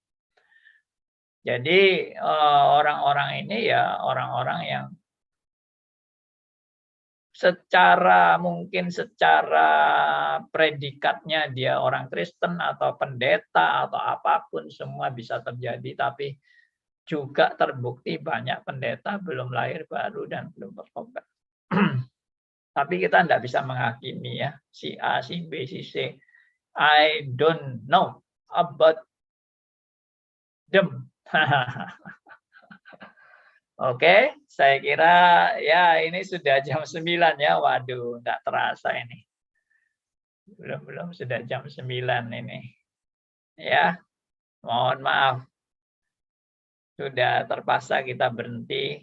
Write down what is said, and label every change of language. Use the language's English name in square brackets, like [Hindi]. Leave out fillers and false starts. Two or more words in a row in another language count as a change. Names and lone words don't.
[Indonesian] Jadi orang-orang ini ya orang-orang yang mungkin secara predikatnya dia orang Kristen atau pendeta atau apapun, semua bisa terjadi, tapi juga terbukti banyak pendeta belum lahir baru dan belum bertobat. Tapi kita tidak bisa menghakimi ya, si A, si B, si C. [English] I don't know about them. [Indonesian] Oke, saya kira ya ini sudah jam 9 ya. Waduh, enggak terasa ini. Belum sudah jam 9 ini. Ya, mohon maaf. Sudah terpaksa kita berhenti.